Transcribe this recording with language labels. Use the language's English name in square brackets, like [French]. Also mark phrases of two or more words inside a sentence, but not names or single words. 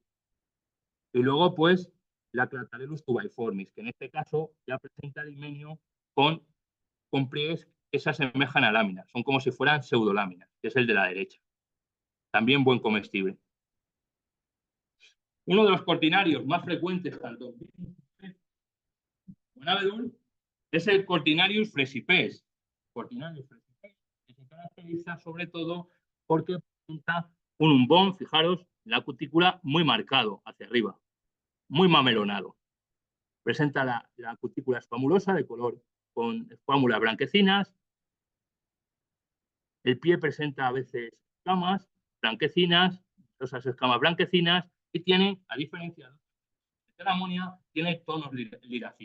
[Spanish] Y luego, pues, la Cratarellus tubaiformis, que en este caso ya presenta el himenio con pliegues que se asemejan a láminas, son como si fueran pseudoláminas, que es el de la derecha. También buen comestible. Uno de los cortinarios más frecuentes, tanto en en abedul, es el Cortinarius fresipes. Cortinarius fresipes, que se caracteriza sobre todo porque presenta un umbón, fijaros, la cutícula muy marcado hacia arriba, muy mamelonado. Presenta la cutícula escamulosa de color con escámulas blanquecinas. El pie presenta a veces escamas blanquecinas, esas escamas blanquecinas, y tiene, a diferencia de la amonia, tiene tonos liracinos.